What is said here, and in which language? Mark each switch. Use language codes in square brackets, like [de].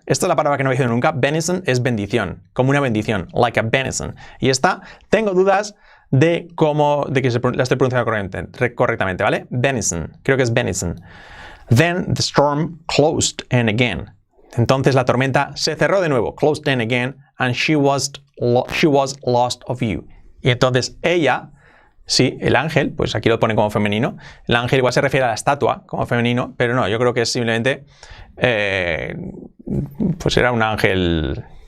[es] Esta es la palabra que no he dicho nunca. Benison es bendición, como una bendición. [en] Like a benison. [es] Y esta, tengo dudas de que la estoy pronunciando correctamente, ¿vale? Benison, creo que es benison. [en] Then the storm closed in again. [es] Entonces la tormenta se cerró de nuevo, [en] closed in again, and she was lost of view. [es] Y entonces ella, sí, el ángel, pues aquí lo pone como femenino. El ángel igual se refiere a la estatua como femenino, pero no, yo creo que es simplemente, pues era un ángel